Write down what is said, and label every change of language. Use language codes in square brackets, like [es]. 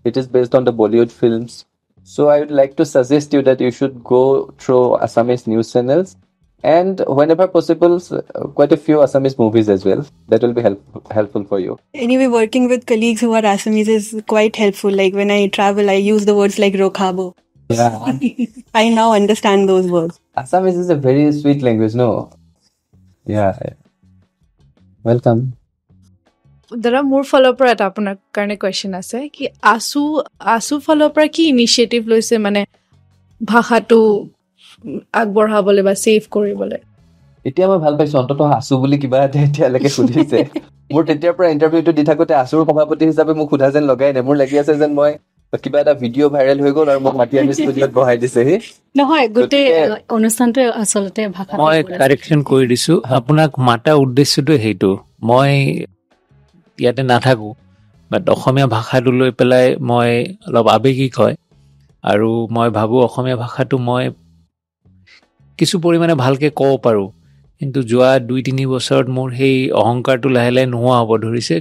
[en] It is based on the Bollywood films. So I would like to suggest you that you should go through Assamese news channels, and whenever possible, quite a few Assamese movies as well. That will be helpful for you. Anyway, working with colleagues who are Assamese is quite helpful. Like when I travel, I use the words like rokhabo. Yeah. I now understand those words. Assamese is a very sweet language, no? Yeah. Welcome. [as] দাদা মোৰ ফালৰ পৰা এটা আপোনাৰ কাৰণে question আছে কি আছু ফালৰ পৰা কি ইনিচিয়েটিভ লৈছে মানে ভাষাটো আগবঢ়াবলৈ বা ছেভ কৰিবলৈ? এতিয়া মই ভাল পাইছো অন্ততঃ আছু বুলি কিবা এটা এতিয়ালৈকে সুধিছে। মোৰ তেতিয়াৰ পৰা ইণ্টাৰভিউটো দি থাকোঁতে আছুৰ সভাপতি হিচাপে মোক সোধা যেন লগাই নাই। মোৰ লাগি আছে যেন মই কিবা এটা ভিডিঅ' ভাইৰেল হৈ গ'ল আৰু মোক মাতি আনি ষ্টুডিঅ'ত বহাই দিছেহি। নহয়, গোটেই অনুষ্ঠানটোৱে আচলতে ভাষা মই কাৰেকশ্যন কৰি দিছোঁ। আপোনাক মাতা উদ্দেশ্যটো সেইটো, মই ইয়াতে নাথাকোঁ, বাট অসমীয়া ভাষাটো লৈ পেলাই মই অলপ আৱেগিক হয়, আৰু মই ভাবোঁ অসমীয়া ভাষাটো মই কিছু পৰিমাণে ভালকৈ ক'ব পাৰোঁ, কিন্তু যোৱা 2-3 বছৰত মোৰ সেই অহংকাৰটো লাহে লাহে নোহোৱা হ'ব ধৰিছে।